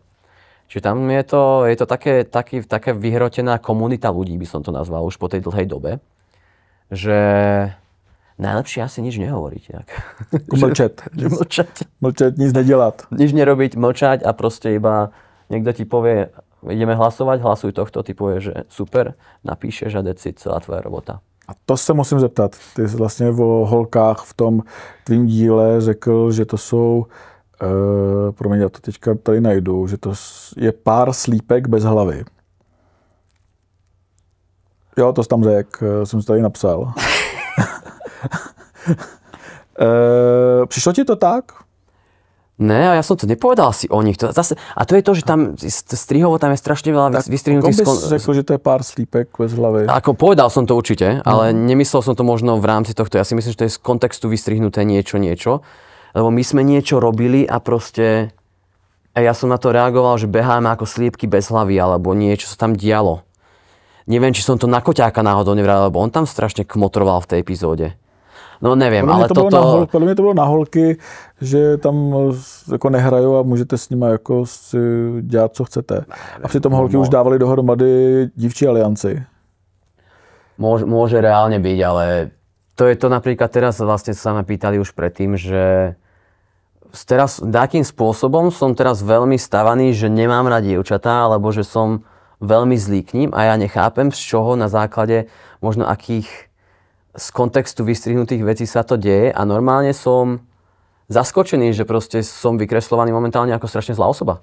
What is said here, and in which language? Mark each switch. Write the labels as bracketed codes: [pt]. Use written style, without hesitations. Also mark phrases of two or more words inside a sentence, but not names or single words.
[sk] Čiže tam je to také vyhrotená komunita ľudí, by som to nazval už po tej dlhej dobe, že Najlepšie asi nič nehovoriť. [cs] Mlčet. Mlčet, nic nedělat. [sk] Nič nerobiť, mlčať a proste iba niekto ti povie, ideme hlasovať, hlasuj tohto, ty povie, že super, napíšeš a decid, celá tvoja robota. [cs] A to se musím zeptat. Ty jsi vlastně o holkách v tom tvým díle řekl, že to jsou, promiň, já to teďka tady najdu, že to je pár slípek bez hlavy. Jo, to jsi tam řekl, jsem si tady napsal. Přišlo ti to tak? Ne, [sk] a ja som to nepovedal si o nich. A to je to, že tam strihovo tam je strašne veľa vystrihnutých... [cs] Ako bys řekl, že to je pár slípek bez hlavy? [sk] Ako povedal som to určite, ale nemyslel som to možno v rámci tohto. Ja si myslím, že to je z kontextu vystrihnuté niečo. Lebo my sme niečo robili a proste... A ja som na to reagoval, že beháme ako slípky bez hlavy, alebo niečo sa tam dialo. Neviem, či som to na Koťáka náhodou nevral, lebo on tam strašne kmotroval v tej epizóde. No neviem, ale toto... [cs] Podle mě to bylo na holky, že tam jako nehrajou a můžete s nimi jako si dělat, co chcete. A přitom holky už dávali dohromady dívčí alianci. [sk] Môže reálne byť, ale to je to napríklad teraz vlastne sa ma pýtali už predtým, že teraz takým spôsobom som teraz veľmi stavaný, že nemám rád dievčatá, alebo že som veľmi zlý k ním a ja nechápem, z čoho na základe možno akých z kontextu vystrihnutých vecí sa to deje a normálne som zaskočený, že proste som vykreslovaný momentálne ako strašne zlá osoba.